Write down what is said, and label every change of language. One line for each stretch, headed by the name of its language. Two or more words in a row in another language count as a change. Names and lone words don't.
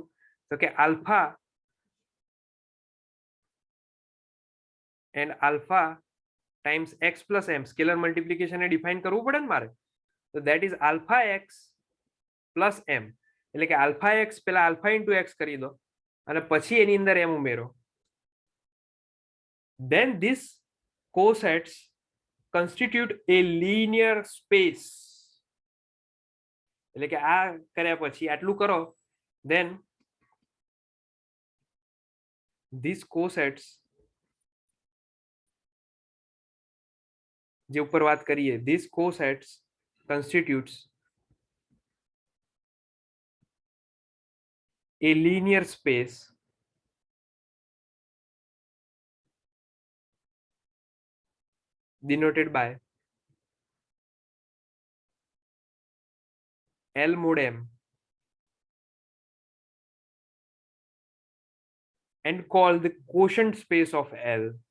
Gujarati: તો કે
English: alpha and alpha times x plus m, scalar multiplication
Gujarati: એ ડિફાઇન કરવું પડે ને મારે. તો
English: that is alpha x plus m,
Gujarati: એટલે કે
English: alpha x
Gujarati: પેલા
English: alpha into x
Gujarati: કરી દો અને પછી એની અંદર એમ ઉમેરો.
English: then this cosets constitute a linear space,
Gujarati: એટલે કે આ કર્યા પછી આટલું કરો,
English: then these cosets
Gujarati: જે ઉપર વાત કરીએ,
English: these cosets constitutes a linear space denoted by L mod M and called the quotient space of L.